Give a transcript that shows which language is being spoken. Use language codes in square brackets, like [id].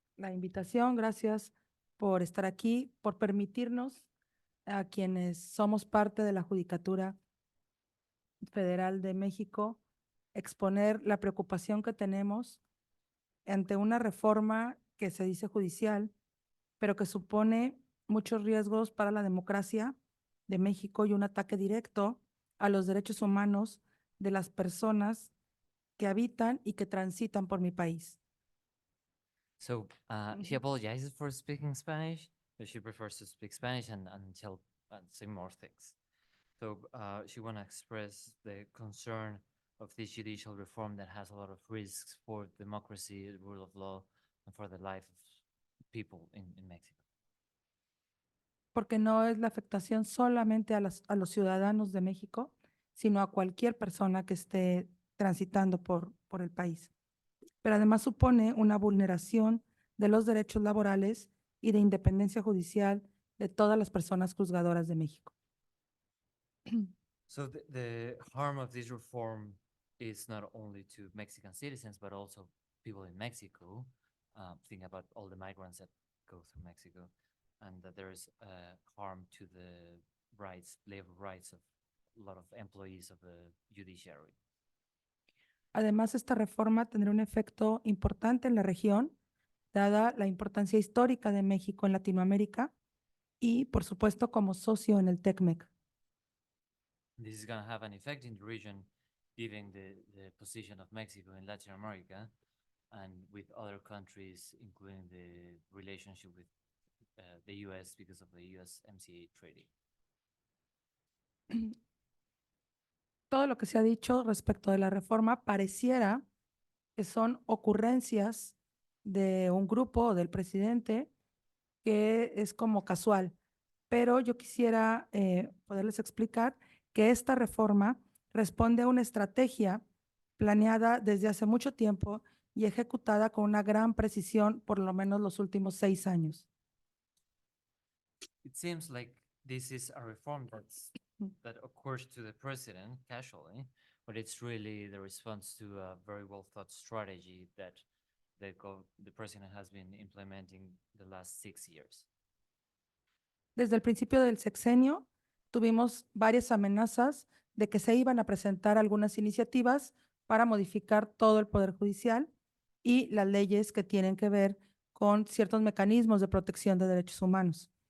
[es] la invitación, gracias por estar aquí, por permitirnos a quienes somos parte de la Judicatura Federal de México exponer la preocupación que tenemos ante una reforma que se dice judicial, pero que supone muchos riesgos para la democracia de México y un ataque directo a los derechos humanos de las personas que habitan y que transitan por mi país. [en] So she apologizes for speaking Spanish, but she prefers to speak Spanish and tell and say more things. So she want to express the concern of this judicial reform that has a lot of risks for democracy, the rule of law, and for the life of people in Mexico. [es] Porque no es la afectación solamente a los ciudadanos de México, sino a cualquier persona que esté transitando por el país. Pero además supone una vulneración de los derechos laborales y de independencia judicial de todas las personas juzgadoras de México. [en] So the harm of this reform is not only to Mexican citizens, but also people in Mexico. Think about all the migrants that go through Mexico, and that there is harm to the rights, labor rights of a lot of employees of the judiciary. [es] Además, esta reforma tendrá un efecto importante en la región, dada la importancia histórica de México en Latinoamérica y, por supuesto, como socio en el TECMEC. [en] This is going to have an effect in the region, given the position of Mexico in Latin America and with other countries, including the relationship with the US because of the USMCA treaty. [es] Todo lo que se ha dicho respecto de la reforma pareciera que son ocurrencias de un grupo o del presidente que es como casual, pero yo quisiera poderles explicar que esta reforma responde a una estrategia planeada desde hace mucho tiempo y ejecutada con una gran precisión por lo menos los últimos 6 años. [en] It seems like this is a reform that occurs to the president casually, but it's really the response to a very well thought strategy that the president has been implementing the last 6 years. [es] Desde el principio del sexenio tuvimos varias amenazas de que se iban a presentar algunas iniciativas para modificar todo el Poder Judicial y las leyes que tienen que ver con ciertos mecanismos de protección de derechos humanos.